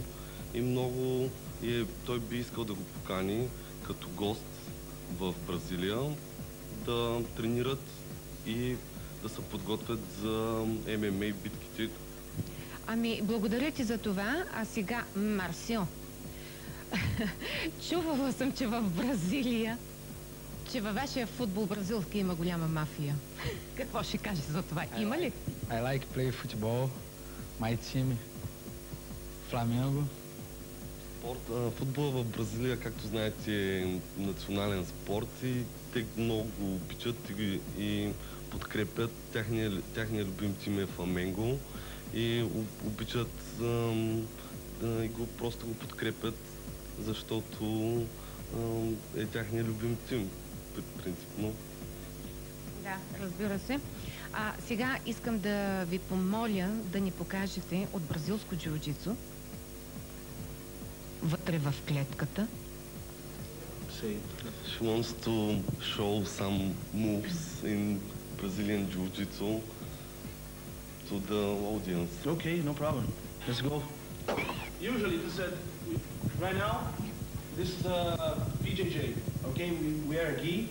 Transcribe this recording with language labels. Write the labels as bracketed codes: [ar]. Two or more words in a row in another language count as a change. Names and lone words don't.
[bg] И той би искал да го покани като гост в Бразилия, да тренират и да се подготвят за ММА битките. Ами, благодаря ти за това. А сега, Марсио, чувала съм, че в Бразилия, че във вашия футбол бразилски има голяма мафия. Какво ще кажеш за това? Има ли? [en] I like play football. My team, Flamengo. [bg] Футбол в Бразилия, както знаете, е национален спорт и те много го обичат и подкрепят. Тяхния любим тим е Фламенго и обичат и просто го подкрепят, защото е тяхния любим тим, принципно. Да, разбира се. А сега искам да ви помоля да ни покажете от бразилско джиу-джитсу вътре в клетката. [en] She wants to show some moves in Brazilian Jiu-Jitsu to the audience. Okay, no problem. Let's go. Usually this is right now. This is a BJJ. Okay, we wear a gi.